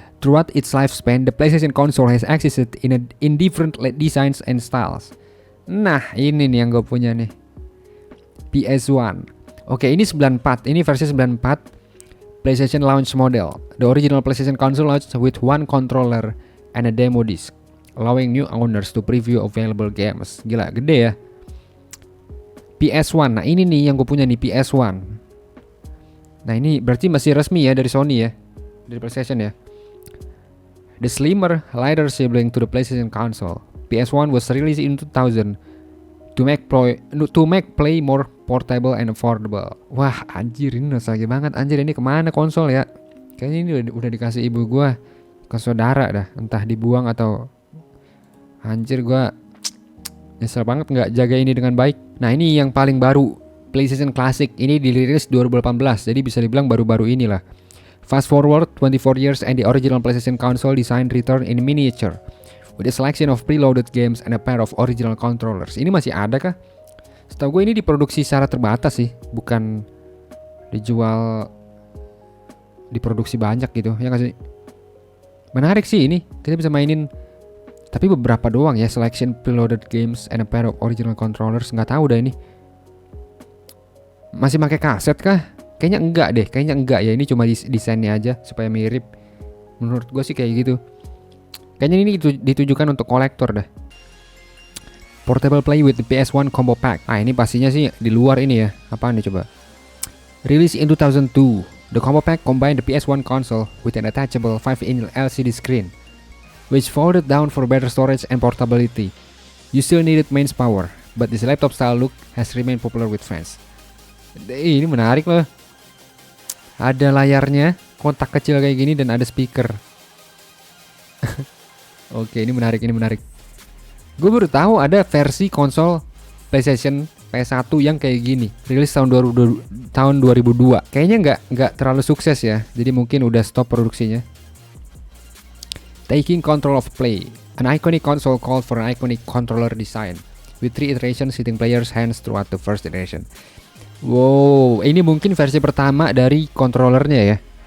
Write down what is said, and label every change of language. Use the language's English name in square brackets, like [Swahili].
[English] Throughout its lifespan, the PlayStation console has existed in different designs and styles. [Indonesian] Nah, ini nih yang gue punya nih. PS1. Oke, ini 94. Ini versi 94. [English] PlayStation launch model. The original PlayStation console launched with one controller and a demo disc, allowing new owners to preview available games. [Indonesian] Gila, gede ya. PS1. Nah, ini nih yang gue punya nih, PS1. Nah, ini berarti masih resmi ya dari Sony ya. Dari PlayStation ya. [English] The slimmer, lighter sibling to the PlayStation console. PS1 was released in 2000 to make play more portable and affordable. [Indonesian] Wah, anjir, ini nostalgia banget. Anjir, ini kemana konsol ya? Kayaknya ini udah dikasih ibu gua ke saudara dah, entah dibuang atau anjir, gua nyesel banget nggak jaga ini dengan baik. Nah, ini yang paling baru, PlayStation Classic. Ini dirilis 2018, jadi bisa dibilang baru-baru inilah. [English] Fast forward 24 years and the original PlayStation console design return in miniature with a selection of preloaded games and a pair of original controllers. [Indonesian] Ini masih ada kah? Setahu gue ini diproduksi secara terbatas sih, bukan dijual, diproduksi banyak gitu. Ya nggak sih? Menarik sih ini, kita bisa mainin. Tapi beberapa doang ya, [English] selection preloaded games and a pair of original controllers. [Indonesian] Nggak tahu dah ini. Masih pakai kaset kah? Kayaknya enggak ya. Ini cuma desainnya aja supaya mirip. Menurut gue sih kayak gitu. Kayaknya ini ditujukan untuk kolektor dah. [English] Portable play with the PS1 combo pack. [Indonesian] Ah, ini pastinya sih di luar ini ya. Apaan nih coba? [English] Released in 2002, the combo pack combined the PS1 console with an attachable 5-inch LCD screen, which folded down for better storage and portability. You still needed mains power, but this laptop style look has remained popular with fans. [Indonesian] Ini menarik loh. Ada layarnya, kotak kecil kayak gini dan ada speaker. Oke, ini menarik. Gue baru tahu ada versi konsol PlayStation PS1 yang kayak gini. Rilis tahun 2002. Kayaknya nggak terlalu sukses ya. Jadi mungkin udah stop produksinya. [English] Taking control of play. An iconic console called for an iconic controller design with 3 iterations hitting players' hands throughout the first iteration. [Indonesian] Wow, ini mungkin versi pertama dari controllernya ya.